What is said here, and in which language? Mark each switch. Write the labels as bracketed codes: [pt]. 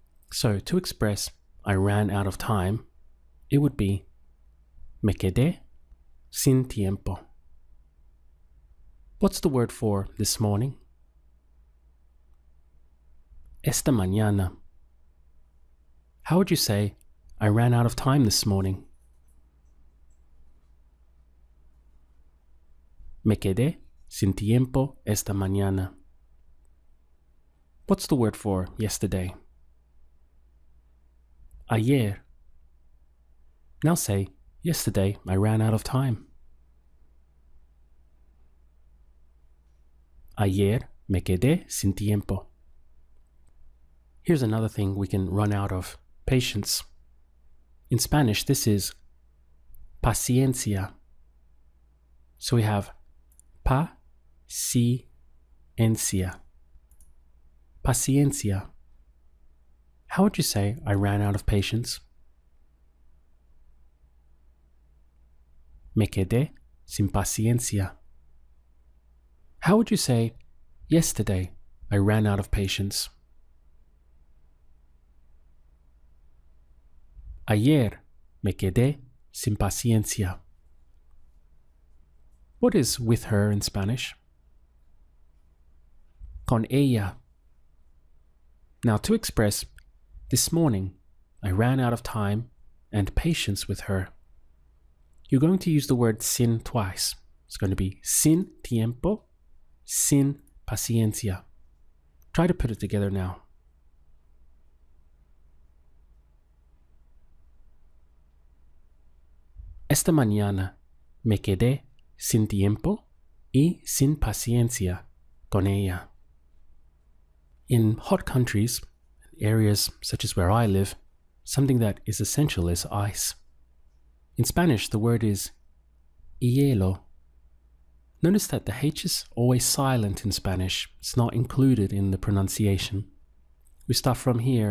[en] So to express I ran out of time, it would be [es] me quedé sin tiempo. [en] What's the word for this morning? [es] Esta mañana. [en] How would you say I ran out of time this morning? [es] Me quedé sin tiempo esta mañana. [en] What's the word for yesterday? Ayer. Now say, yesterday I ran out of time. [es] Ayer me quedé sin tiempo. [en] Here's another thing we can run out of: patience. In Spanish, this is paciencia. So we have paciencia. Paciencia. How would you say I ran out of patience? [es] Me quedé sin paciencia. [en] How would you say, yesterday I ran out of patience? [es] Ayer me quedé sin paciencia. [en] What is with her in Spanish? [es] Con ella. [en] Now to express this morning I ran out of time and patience with her, you're going to use the word sin twice. It's going to be [es] sin tiempo, sin paciencia. [en] Try to put it together now. [es] Esta mañana me quedé sin tiempo y sin paciencia con ella. [en] In hot countries, areas such as where I live, something that is essential is ice. In Spanish, the word is hielo. Notice that the H is always silent in Spanish. It's not included in the pronunciation. We start from here.